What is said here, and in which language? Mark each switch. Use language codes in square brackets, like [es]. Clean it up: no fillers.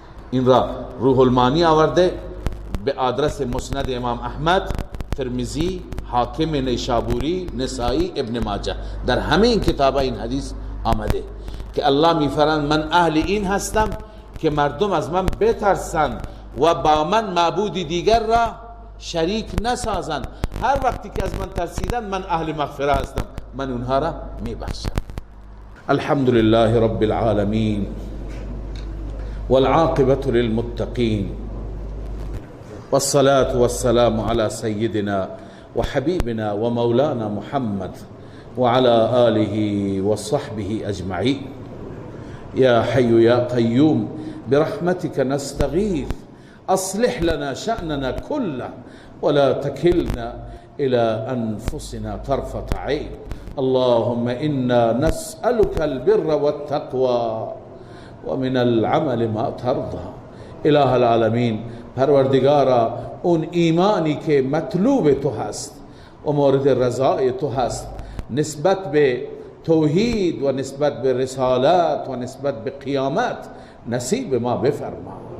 [fa] این را روح المانی آورده به آدرس مسند امام احمد، ترمذی، حاکم نیشابوری، نسائی، ابن ماجه، در همه این کتابا این حدیث آمده که الله میفرماید من اهل این هستم که مردم از من بترسند و با من معبودی دیگر را شریک نسازند. هر وقتی که از من ترسیدن من اهل مغفره هستم، من اونها را میبخشم. [ar] الحمد لله رب العالمين والعاقبة للمتقين والصلاة والسلام على سيدنا وحبيبنا ومولانا محمد وعلى آله وصحبه أجمعين. يا حي يا قيوم برحمتك نستغيث، أصلح لنا شأننا كله ولا تكلنا إلى أنفسنا طرفة عين. اللهم إنا نسألك البر والتقوى ومن العمل ما ترضى. [fa] اله العالمین، پروردگارا اون ایمانی که مطلوب تو هست و مورد رضای تو هست نسبت به توحید و نسبت به رسالت و نسبت به قیامت نصیب ما بفرما،